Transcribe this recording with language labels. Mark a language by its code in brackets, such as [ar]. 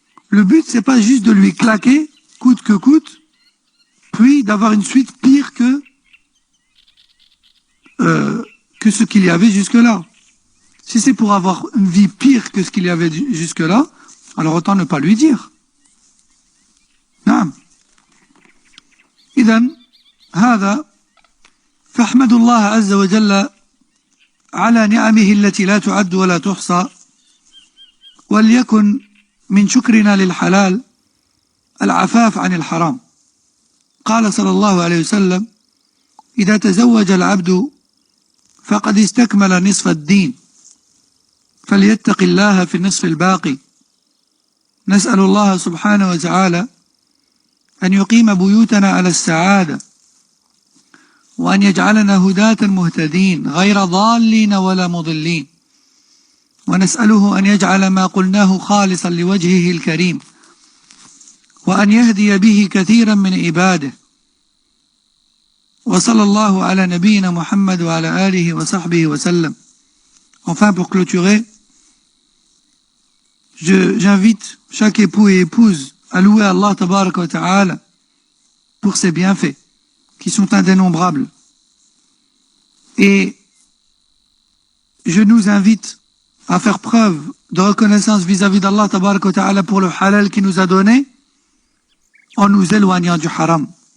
[fr] Le but c'est pas juste de lui claquer, coûte que coûte, puis d'avoir une suite pire que ce qu'il y avait jusque-là. Si c'est pour avoir une vie pire que ce qu'il y avait jusque-là, alors autant ne pas lui dire. [ar] إذن هذا فاحمدوا الله عز وجل على نعمه التي لا تعد ولا تحصى، وليكن من شكرنا للحلال العفاف عن الحرام. قال صلى الله عليه وسلم: إذا تزوج العبد فقد استكمل نصف الدين، فليتق الله في النصف الباقي. نسأل الله سبحانه وتعالى أن يقيم بيوتنا على السعادة، وأن يجعلنا هداة مهتدين غير ضالين ولا مضلين، ونسأله أن يجعل ما قلناه خالصا لوجهه الكريم، وأن يهدي به كثيرا من عباده. وصلى الله على نبينا محمد وعلى آله وصحبه وسلم. [fr] Enfin, pour clôturer, j'invite chaque époux et épouse à louer Allah tabaraka wa ta'ala pour ses bienfaits qui sont indénombrables. Et je nous invite à faire preuve de reconnaissance vis-à-vis d'Allah tabaraka wa ta'ala pour le halal qu'il nous a donné, en nous éloignant du haram.